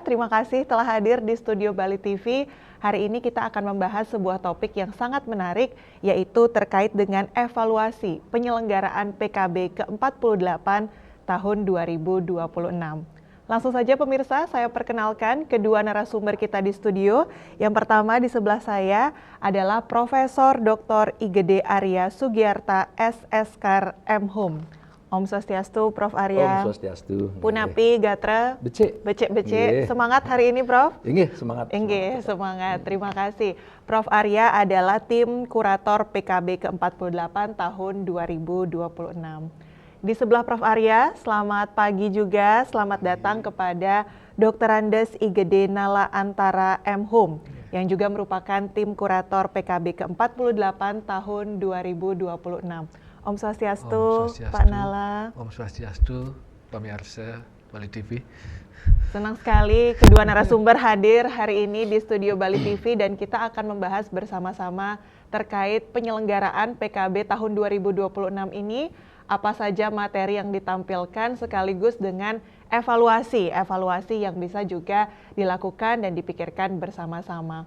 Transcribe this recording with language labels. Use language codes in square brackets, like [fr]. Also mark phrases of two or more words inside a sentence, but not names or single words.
[id] Terima kasih telah hadir di studio Bali TV. Hari ini kita akan membahas sebuah topik yang sangat menarik, yaitu terkait dengan evaluasi penyelenggaraan PKB ke-48 tahun 2026. Langsung saja pemirsa, saya perkenalkan kedua narasumber kita di studio. Yang pertama di sebelah saya adalah Profesor Dr. Igede Arya Sugiarta, SSK M.Hum. [ban] Om Swastiastu, [id] Prof. Arya. [ban] Om Swastiastu. Punapi, Gatra. Becek. [id] Semangat hari ini, Prof? Inggih, semangat. Semangat. Terima kasih. Prof. Arya adalah tim kurator PKB ke-48 tahun 2026. Di sebelah Prof. Arya, selamat pagi juga. Selamat datang kepada Dr. Andes Igede Nala Antara M.Hum yang juga merupakan tim kurator PKB ke-48 tahun 2026. [ban] Om Swastiastu, [id] Pak Nala. [ban] Om Swastiastu, [id] pemirsa Bali TV. Senang sekali kedua narasumber hadir hari ini di studio Bali TV dan kita akan membahas bersama-sama terkait penyelenggaraan PKB tahun 2026 ini, apa saja materi yang ditampilkan sekaligus dengan evaluasi yang bisa juga dilakukan dan dipikirkan bersama-sama.